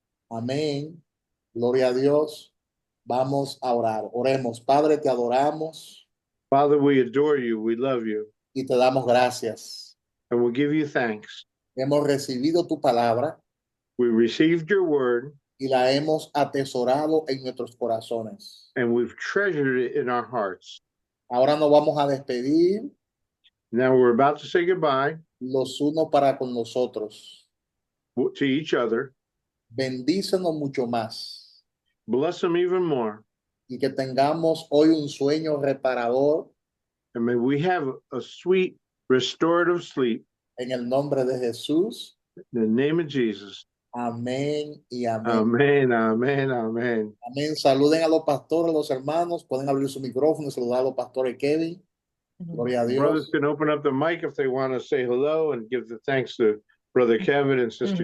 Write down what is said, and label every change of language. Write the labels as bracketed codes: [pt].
[es] Amén. Gloria a Dios. Vamos a orar. Oremos. Padre, te adoramos [en] Father, we adore you. We love you. [es] y te damos gracias. [en] And we give you thanks. [es] Hemos recibido tu palabra [en] We received your word [es] y la hemos atesorado en nuestros corazones. [en] and we've treasured it in our hearts. [es] Ahora nos vamos a despedir [en] Now we're about to say goodbye [es] los unos para con los otros. [en] to each other. [es] Bendícenos mucho más [en] Bless them even more. [es] y que tengamos hoy un sueño reparador [en] And may we have a sweet restorative sleep [es] en el nombre de Jesús. [en] in the name of Jesus. [es] Amén y amén. [en] Amen, amen, amen. [es] Amén. Saluden a los pastores, los hermanos. Pueden abrir su micrófono y saludar a los pastores Kevin. Gloria a [en] Brothers [es] Dios. [en] can open up the mic if they want to say hello and give the thanks to Brother Kevin and Sister